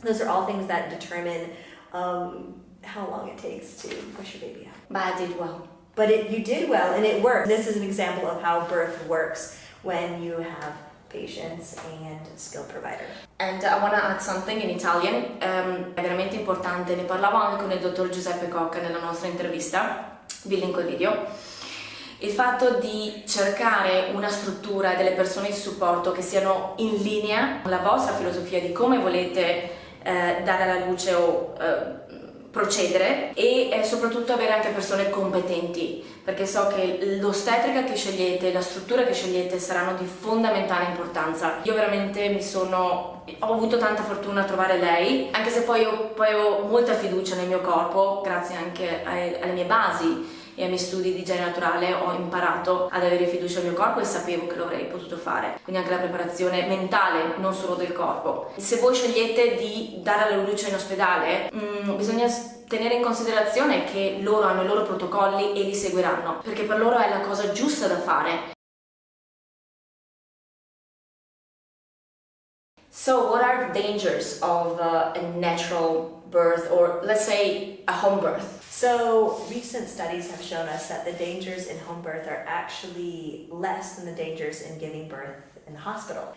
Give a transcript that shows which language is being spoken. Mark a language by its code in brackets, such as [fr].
[en] Those are all things that determine how long it takes to push your baby out. But I did well. But you did well, and it worked. This is an example of how birth works when you have patience and skilled provider. And I want to add something in Italian. [it] È veramente importante, ne parlavo anche con il dottor Giuseppe Cocca nella nostra intervista, vi linko il video. Il fatto di cercare una struttura, delle persone di supporto che siano in linea con la vostra filosofia di come volete dare alla luce o procedere, e soprattutto avere anche persone competenti, perché so che l'ostetrica che scegliete, la struttura che scegliete saranno di fondamentale importanza. Io veramente ho avuto tanta fortuna a trovare lei, anche se poi ho molta fiducia nel mio corpo, grazie anche alle mie basi e ai miei studi di igiene naturale. Ho imparato ad avere fiducia nel mio corpo e sapevo che lo avrei potuto fare, quindi anche la preparazione mentale, non solo del corpo. Se voi scegliete di dare alla luce in ospedale, bisogna tenere in considerazione che loro hanno i loro protocolli e li seguiranno, perché per loro è la cosa giusta da fare. [en] So what are the dangers of a natural birth, or let's say a home birth? So recent studies have shown us that the dangers in home birth are actually less than the dangers in giving birth in the hospital.